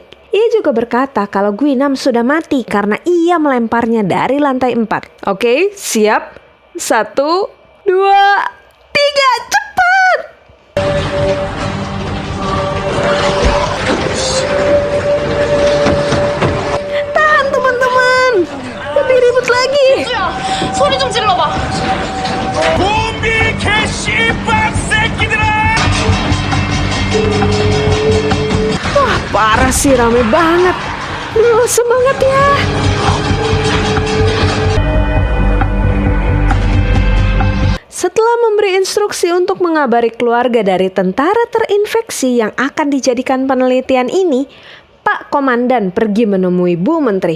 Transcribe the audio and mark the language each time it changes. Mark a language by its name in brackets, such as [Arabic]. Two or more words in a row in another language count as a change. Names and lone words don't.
[Indonesian] Ia juga berkata kalau Guinam sudah mati karena ia melemparnya dari lantai 4. Oke, siap? 1, 2, 3, cepat! Tahan teman-teman, lebih ribut lagi. [Korean] 소리 좀 질러봐. 좀비 개씨발 새끼들아! [Indonesian] Wah, parah sih, rame banget. Semangat ya. Setelah memberi instruksi untuk mengabari keluarga dari tentara terinfeksi yang akan dijadikan penelitian ini, Pak Komandan pergi menemui Bu Menteri.